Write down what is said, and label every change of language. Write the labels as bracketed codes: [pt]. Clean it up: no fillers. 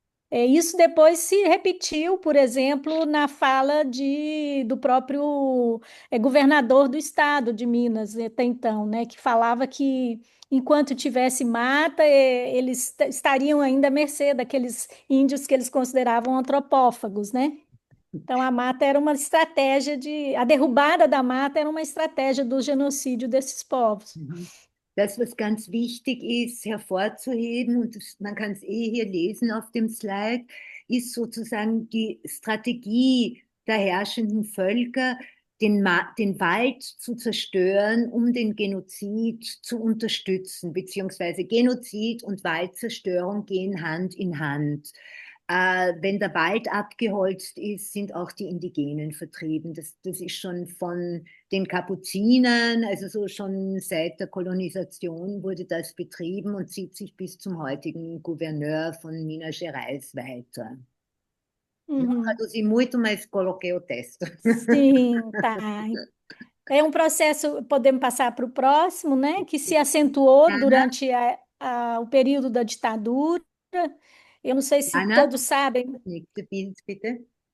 [pt] Isso depois se repetiu, por exemplo, na fala do próprio governador do estado de Minas, até então, né, que falava que enquanto tivesse mata, eles estariam ainda à mercê daqueles índios que eles consideravam antropófagos, né? Então, a mata era uma estratégia a derrubada da mata era uma estratégia do genocídio desses povos. [de] Das, was ganz wichtig ist, hervorzuheben, und man kann es hier lesen auf dem Slide, ist sozusagen die Strategie der herrschenden Völker, den Wald zu zerstören, um den Genozid zu unterstützen, beziehungsweise Genozid und Waldzerstörung gehen Hand in Hand. Wenn der Wald abgeholzt ist, sind auch die Indigenen vertrieben. Das ist schon von den Kapuzinern, also so schon seit der Kolonisation wurde das betrieben und zieht sich bis zum heutigen Gouverneur von Minas Gerais weiter. [pt] Não traduzi muito, mas coloquei o texto. Sim, tá. É um processo, podemos passar para o próximo, né, que se acentuou durante o período da ditadura. Eu não sei se [de] Ana, [pt] todos sabem, [de] nächste Bild, bitte.